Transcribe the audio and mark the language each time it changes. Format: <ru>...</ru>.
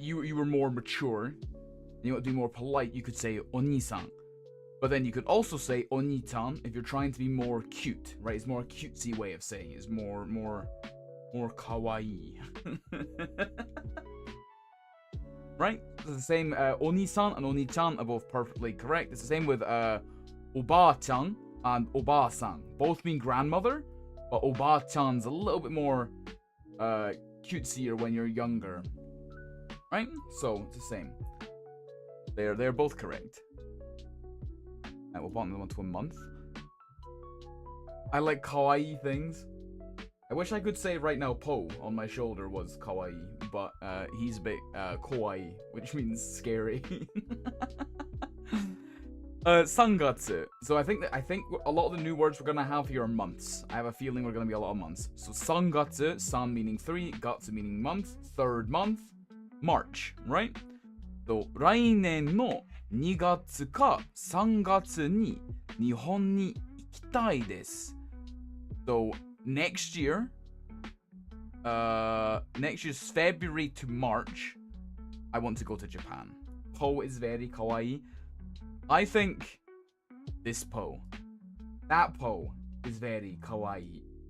<en>You were more mature. You want to be more polite, you could say お兄さん. But then you could also say お兄ちゃん if you're trying to be more cute, right? It's more a cutesy way of saying it. It's more kawaii. Right? It's the same. お兄さん and お兄ちゃん are both perfectly correct. It's the same with おばあちゃん and おばあさん. Both mean grandmother, but おばあちゃん's a little bit more cutesier when you're younger. Right? So it's the same. They're both correct. And we'll bump them onto a month. I like kawaii things. I wish I could say right now Po on my shoulder was kawaii, but he's a bit kawaii, which means scary.</en> <ja>3月.</ja> <en>So I think a lot of the new words we're gonna have here are months. I have a feeling we're gonna be a lot of months. So 3月, san meaning 3, gatsu meaning month, third month, March, right?</en> <ja>So 来年の2月か3月に日本に行きたいです.</ja> <en>So next year's February to March, I want to go to Japan. Po is very kawaii. I think this Po, that Po is very kawaii.</en>